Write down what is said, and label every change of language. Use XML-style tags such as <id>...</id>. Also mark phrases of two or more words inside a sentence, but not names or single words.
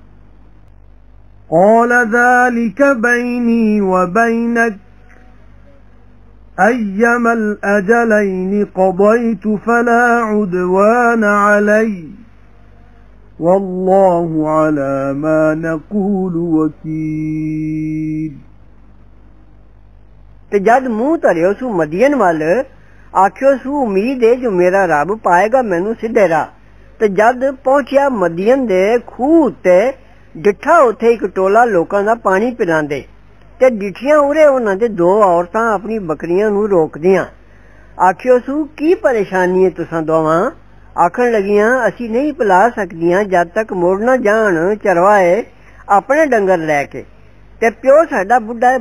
<ar>قال ذلك بيني وبينك أيما الأجلين قضيت فلا عدوان علي والله على ما نقول وكيل</ar> <pa>ਤੇ ਜਦ ਮੂੰਹ ਧਰਿਓ ਸੂ ਮਦੀਨ ਵੱਲ ਆਖਿਓ ਸੂ ਉਮੀਦ ਹੈ ਜੋ ਮੇਰਾ ਰੱਬ ਪਾਏਗਾ ਮੈਨੂੰ ਸਿੱਧੇ ਰਾਹ ਤੇ ਜਦ ਪਹੁੰਚਿਆ ਮਦੀਨ ਦੇ ਖੂਹ ਉੱਤੇ ਡਿੱਠਾ ਉੱਥੇ ਇੱਕ ਟੋਲਾ ਲੋਕਾਂ ਦਾ ਪਾਣੀ ਪਿਲਾਉਂਦੇ ਤੇ ਡਿੱਠੀਆਂ ਉਰੇ ਉਹਨਾਂ ਦੇ 2 ਔਰਤਾਂ ਆਪਣੀ ਬੱਕਰੀਆਂ ਨੂੰ ਰੋਕਦੀਆਂ ਆਖਿਓ ਸੂ ਕੀ ਪਰੇਸ਼ਾਨੀ ਹੈ ਤੁਸਾਂ ਦੋਵਾਂ ਆਖਣ ਲੱਗੀਆਂ ਅਸੀਂ ਨਹੀਂ ਪਿਲਾ ਸਕਦੀਆਂ ਜਦ ਤੱਕ ਮੁੜ ਨਾ ਜਾਣ ਚਰਵਾਏ ਆਪਣੇ ਡੰਗਰ ਲੈ ਕੇ ਤੇ ਪਿਓ ਸਾਡਾ ਬੁੱਢਾ ਹੈ</pa>